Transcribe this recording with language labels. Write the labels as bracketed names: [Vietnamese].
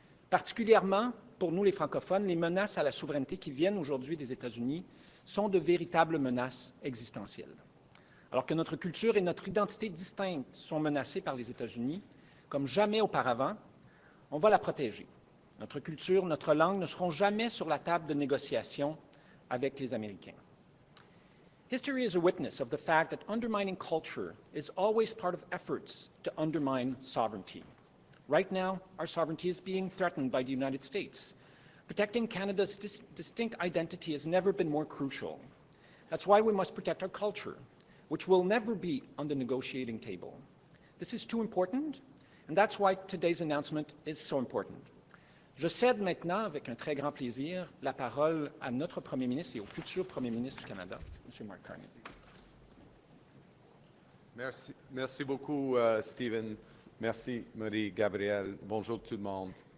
[French] Particulièrement, pour nous les francophones, les menaces à la souveraineté qui viennent aujourd'hui des États-Unis sont de véritables menaces existentielles. Alors que notre culture et notre identité distincte sont menacées par les États-Unis, comme jamais auparavant, on va la protéger. Notre culture, notre langue ne seront jamais sur la table de négociation avec les Américains. [English] History is a witness of the fact that undermining culture is always part of efforts to undermine sovereignty. Right now, our sovereignty is being threatened by the United States. Protecting Canada's distinct identity has never been more crucial. That's why we must protect our culture, which will never be on the negotiating table. This is too important, and that's why today's announcement is so important. [French] Je cède maintenant, avec un très grand plaisir, la parole à notre Premier ministre et au futur Premier ministre du Canada, M. Mark Carney. Merci beaucoup, Stephen. Merci, Marie-Gabrielle. Bonjour tout le monde.